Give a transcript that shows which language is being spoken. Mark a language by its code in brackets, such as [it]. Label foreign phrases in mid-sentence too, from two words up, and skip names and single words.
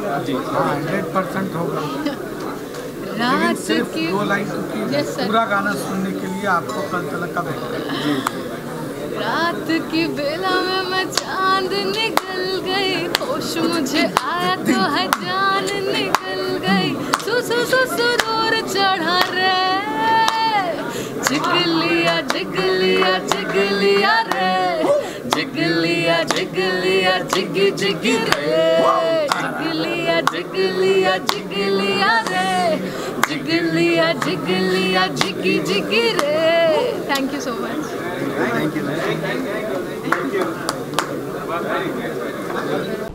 [hi] जी हाँ 100% होगा, लेकिन सिर्फ 2 लाइन, क्योंकि पूरा गाना सुनने के लिए आपको कल तक का बैठा। रात की बेला में मैं चांद निकल गई, होश मुझे आया तो है जान निकल गई, सुरूर चढ़ा रे, जिगलिया जिगलिया जिगलिया रे, जिगलिया जिगलिया जिगी जिगी रे, जिगलिया जिगलिया जिगलिया रे, जिगलिया जिगलिया जिगी जिगी रे। [en] thank you so much. Thank you.